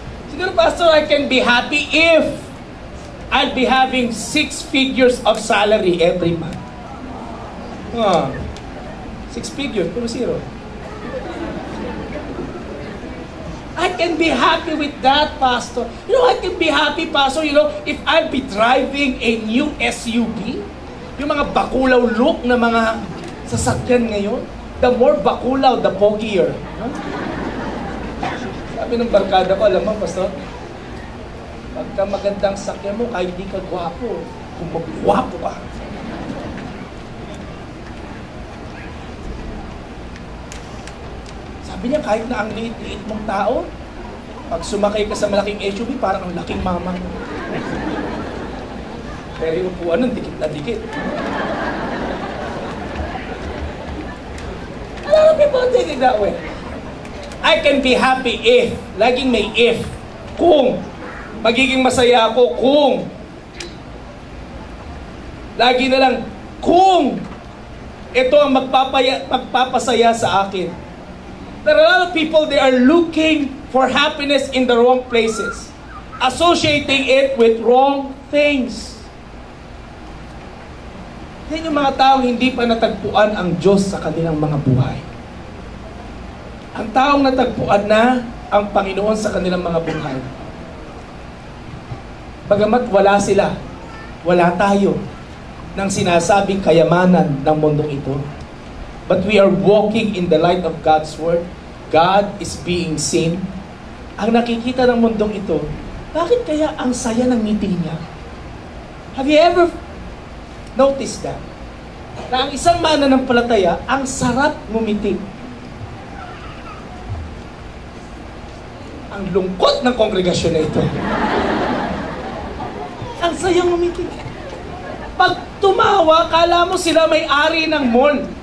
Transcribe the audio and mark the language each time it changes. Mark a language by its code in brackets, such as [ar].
[tl] Siguro, [en] pastor, I can be happy if I'll be having 6 figures of salary every month. 6 figures, 0. I can be happy with that, pastor. You know, I can be happy, pastor, you know, if I'll be driving a new SUV. [tl] Yung mga bakulaw look na mga sasakyan ngayon. [en] The more bakulaw, the pogier. [tl] Sabi ng barkada ko, alam mo, pastor, pagka magandang sakyan mo, kahit di ka gwapo, kung magwapo ka. Sabi niya, kahit na ang liit-liit mong tao, pag sumakay ka sa malaking SUV, parang ang laking mama. Pero yung upuan nun, dikit na dikit. [en] A lot of people think it that way. I can be happy if, [tl] laging may if, kung, magiging masaya ako kung, lagi na lang, kung, ito ang magpapasaya sa akin. [en] There are a lot of people, they are looking for happiness in the wrong places, associating it with wrong things. [tl] Yan yung mga taong hindi pa natagpuan ang Diyos sa kanilang mga buhay. Ang taong natagpuan na ang Panginoon sa kanilang mga buhay. Bagamat wala sila, wala tayo ng sinasabing kayamanan ng mundong ito. [en] But we are walking in the light of God's Word. God is being seen. [tl] Ang nakikita ng mundong ito, bakit kaya ang saya ng ngiti niya? [en] Have you ever noticed that? [tl] Na ang isang mananampalataya, ang sarap ngumiti. Ang lungkot ng kongregasyon na ito. Ang saya ngumiti. Pag tumawa, kala mo sila may-ari ng mall.